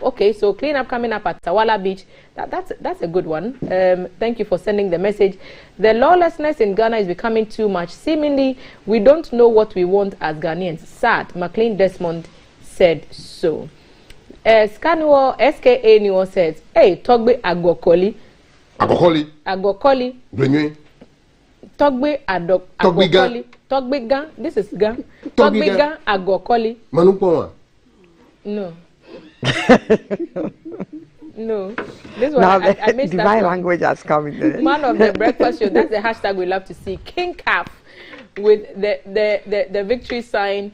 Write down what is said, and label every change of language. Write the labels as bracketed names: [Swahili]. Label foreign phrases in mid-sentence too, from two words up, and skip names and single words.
[English] Okay, so cleanup coming up at Tawala Beach. That's a good one. Thank you for sending the message. The lawlessness in Ghana is becoming too much. Seemingly, we don't know what we want as Ghanaians. Sad. McLean Desmond said so. Scanuo SKA New says, hey, Togbe Agokoli. Agokoli. Agokoli. Brenye. Togbe Agokoli. Togbe Gan. This is Gan. Togbe Gan Agokoli. Manupoma. No. No. This one now I missed divine language has come in there. Man of the breakfast show. That's the hashtag we love to see. King Calf with the victory sign.